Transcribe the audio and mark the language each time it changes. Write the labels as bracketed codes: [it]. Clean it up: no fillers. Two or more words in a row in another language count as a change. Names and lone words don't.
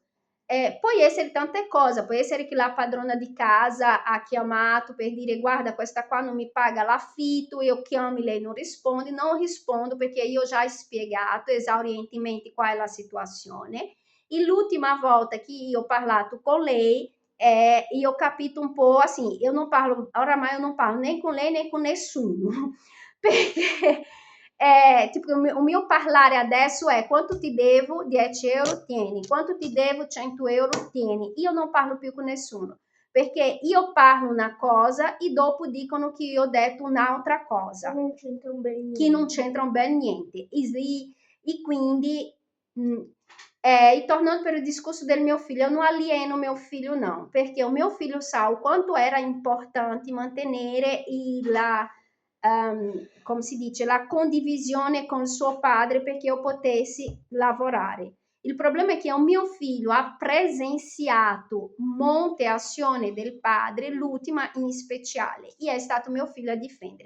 [it] Può essere tante cose, può essere che la padrona di casa ha chiamato per dire guarda questa qua non mi paga l'affitto, io chiamo e lei non rispondo perché io già ho spiegato esaurientemente qual è la situazione. E l'ultima volta che io ho parlato con lei, io ho capito un po', assim, oramai [pt] eu não [it] parlo [pt] nem com [it] lei [pt] nem com [it] nessuno, perché tipo, o mio parlare adesso è quanto ti devo, 10 euro, tieni, quanto ti devo, 100 euro, tieni. Io non parlo più con nessuno, perché io parlo una cosa e dopo dicono che io ho detto un'altra cosa, che non c'entra un bel niente. E quindi e tornando per il discorso del mio figlio, [pt] eu não alieno meu filho não, [it] perché [pt] o meu filho [it] sa [pt] o quanto era importante [it] mantenere come si dice, la condivisione con suo padre perché io potessi lavorare. Il problema è che un mio figlio ha presenziato molte azioni del padre, l'ultima in speciale, e è stato mio figlio a difendere.